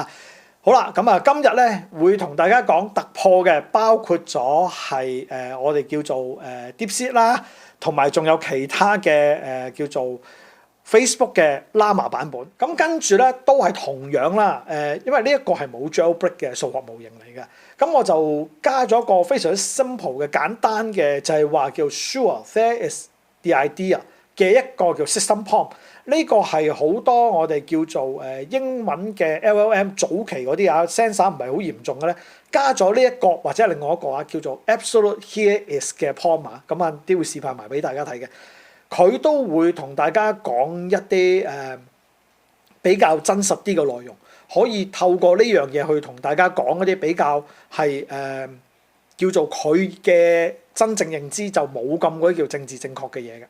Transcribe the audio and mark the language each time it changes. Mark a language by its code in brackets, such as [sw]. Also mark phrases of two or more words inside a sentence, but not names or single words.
[yue] 好啦，咁啊，今日咧會同大家講突破嘅，包括咗係我哋叫做DeepSeek 啦，同埋仲有其他嘅叫做 Facebook 嘅 Llama 版本。咁跟住咧都係同樣啦，因為呢一個係冇 jailbreak 嘅數學模型嚟嘅，咁我就加咗個非常之 simple 嘅簡單嘅，就係話叫 [en] Sure there is the idea [yue] 嘅一個叫 [en] system prompt。 [yue] 呢個係好多我哋叫做英文嘅 LLM 早期嗰啲sensor 唔係好嚴重嘅咧，加咗呢一個或者另外一個叫做 [en] Absolute Here is [yue] 嘅 prompt 咁啊，啲會示範埋俾大家睇嘅。佢都會同大家講一啲比較真實啲嘅內容，可以透過呢樣嘢去同大家講一啲比較係叫做佢嘅真正認知就冇咁嗰啲叫政治正確嘅嘢嘅。